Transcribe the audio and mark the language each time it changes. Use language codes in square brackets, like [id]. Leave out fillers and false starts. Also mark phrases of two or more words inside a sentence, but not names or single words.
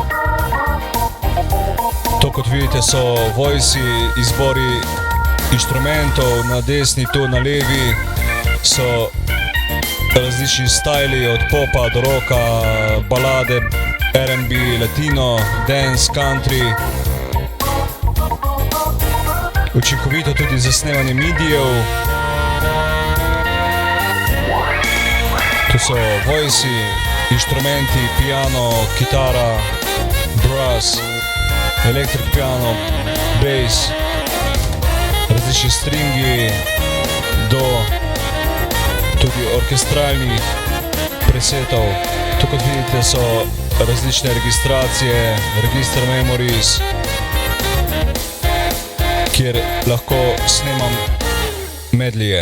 [sl] To, kot vidite, so voici, izbori inštrumentov, na desni, tu na levi so različni stajli, od popa do rocka, balade, R&B, latino, dance, country. Učinkovito tudi za snemanje midijev. Tu so voici, inštrumenti, [en] piano, kitara, brass, electric piano, bass, [sl] različni stringi do tudi orkestralnih presetov. Tu, kot vidite, so različne registracije, [en] register memories, [sl] kjer lahko snemam medlije.